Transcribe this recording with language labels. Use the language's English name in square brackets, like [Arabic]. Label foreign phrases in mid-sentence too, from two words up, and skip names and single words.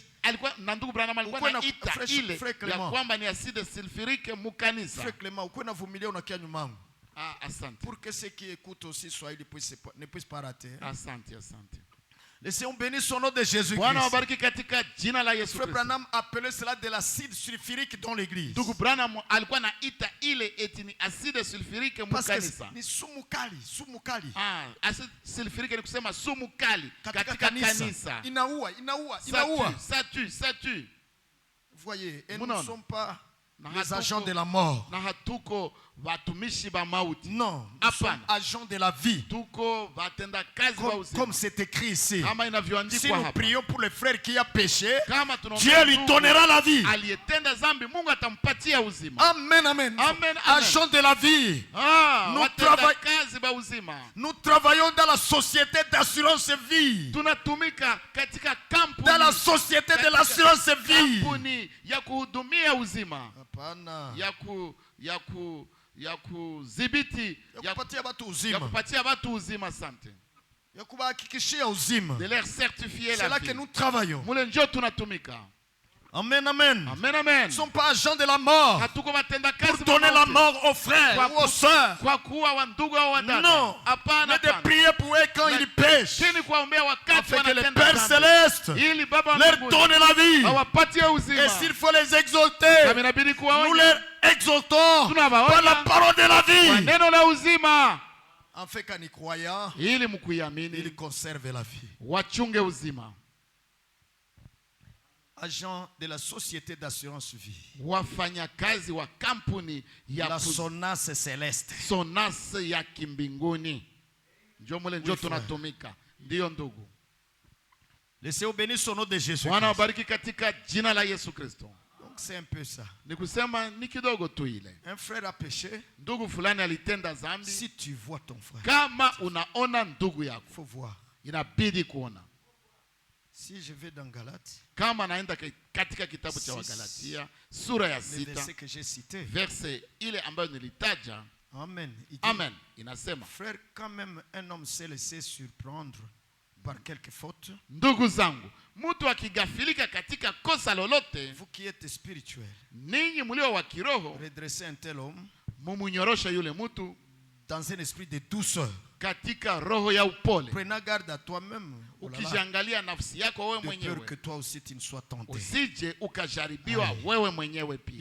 [Swahili] Alikuwa na ndugu Branham alikuwa anaita ile ya kwamba ni [French] acide sulfurique [Swahili] mukanisa. [French] Frère Clément, [Swahili] uko na vumilia unakia nyuma yangu. Asante. [French] Pour que ceux qui écoutent aussi ne puissent pas rater. [Swahili] Asante. [French] Laissons bénir son nom de Jésus-Christ. [Swahili] Bwana wabariki katika jina la Yesu Kristo. [French] Frère Branham appelait cela de l'acide sulfurique dans l'église. [Swahili] Ndugu Branham alikuwa anaita ile eti ni [French] acide sulfurique [Swahili] mukanisa. Ni sumu kali. [French] Acide sulfurique [Swahili] ni kusema sumu kali katika kanisa. Inaua. [French] Ça tue. Voyez, et nous ne sommes pas les agents de la mort. [Swahili] Na hatuko watumishi ba mauti. [French] Non, nous sommes agents de la vie. [Swahili] Tuko watenda kazi wa uzima. [French] Comme c'est écrit ici. [Swahili] Kama inavyoandikwa hapa. [French] Si nous prions pour le frère qui a péché, Dieu lui donnera la vie. [Swahili] Aliyetenda dhambi Mungu atampatia uzima. [French] Amen. Agents de la vie. Nous travaillons dans la société d'assurance vie. [Swahili] Tunatumika katika kampuni. [French] Dans la société de l'assurance vie. [Swahili] Kampuni ya kuhudumia uzima. Hapana. Ya kudhibiti, ya kupatia watu uzima. Asante. Ya kubahakikishia uzima. [French] De leur certifier la vie. C'est là que nous travaillons. [Swahili] Mule njo tunatumika. Amen. [French] Nous ne sommes pas agents de la mort pour donner la mort aux frères ou aux sœurs. Non, mais de prier pour eux quand ils pêchent, afin que le Père Céleste leur donne la vie. Et s'il faut les exalter, nous les exaltons par la parole de la vie. Afin qu'en y croyant, ils conservent la vie. Agent de la société d'assurance vie. [Swahili] Wafanyakazi wa kampuni ya [French] la SONAS céleste. [Swahili] SONAS ya kimbinguni. Ndio mule ndio tunatumika. Ndio ndugu. [French] Laissez bénir son nom de Jésus. [Swahili] Bwana wabariki katika jina la Yesu Kristo. [French] Donc c'est un peu ça. [Swahili] Ni kusema ni kidogo tu ile. [French] Un frère a péché. [Swahili] Ndugu fulani alitenda dhambi. [French] Si tu vois ton frère. [Swahili] Kama unaona ndugu yako. [French] Faut voir. [Swahili] Inabidi kuona. [French] Si je vais dans Galates, [Swahili] kama naenda katika kitabu cha Wagalatia sura ya 6 verse ile ambayo nilitaja. Amen. Amen. Inasema, [French] frère, quand même un homme s'est laissé surprendre par quelque faute. [Swahili] Ndugu zangu, mtu akigafilika katika kosa lolote, [French] vous qui êtes spirituel, [Swahili] ninyi mlio wa kiroho, [French] redressez un tel homme, [Swahili] mumunyorosha yule mtu [French] dans un esprit de douceur, [Swahili] katika roho ya upole. [French] Prenez garde à toi-même. [Swahili] Ukijiangalia nafsi yako wewe mwenyewe. [French] De peur que toi aussi tu ne sois tenté. [Swahili] Usije ukajaribiwa wewe mwenyewe pia.